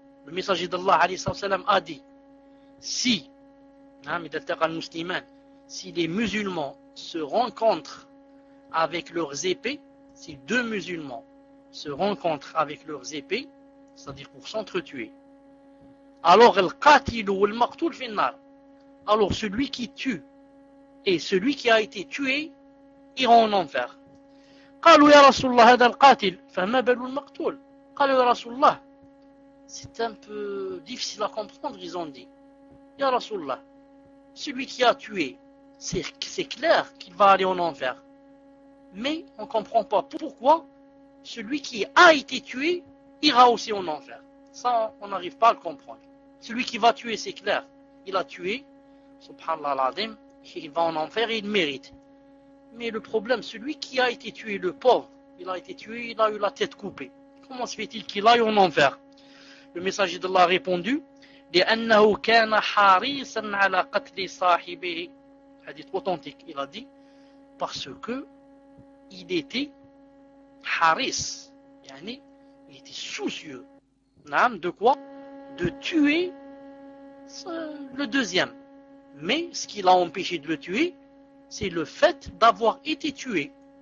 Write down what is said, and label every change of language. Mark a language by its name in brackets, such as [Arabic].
[French] Le messager d'Allah alayhi wa sallam a dit si, [Arabic] إِذَا الْتَقَى الْمُسْلِمَانِ, [French] si les musulmans se rencontrent avec leurs épées, si deux musulmans se rencontrent avec leurs épées, c'est-à-dire pour s'entretuer, alors [Arabic] الْقَاتِلُ وَالْمَقْتُولُ فِي النَّارِ, [French] alors celui qui tue et celui qui a été tué iront en enfer. [Arabic] قالوا يا رسول الله هذا القاتل فما بال المقتول قالوا يا رسول الله. [French] C'est un peu difficile à comprendre, ils ont dit. Ya Rasulallah, celui qui a tué, c'est clair qu'il va aller en enfer. Mais on ne comprend pas pourquoi celui qui a été tué ira aussi en enfer. Ça, on n'arrive pas à le comprendre. Celui qui va tuer, c'est clair. Il a tué, subhanallah l'adim, il va en enfer et il mérite. Mais le problème, celui qui a été tué, le pauvre, il a été tué, il a eu la tête coupée. Comment se fait-il qu'il aille en enfer? Le messager d'Allah a répondu, [Arabic] لِأَنَّهُ كَانَ حَارِيسًا عَلَى قَتْلِ صَاحِبِهِ. [French] Hadith authentique, il a dit, parce que il était haris, yani, il était soucieux, n'am, de quoi? De tuer le deuxième. Mais ce qui l'a empêché de le tuer, c'est le fait d'avoir été tué.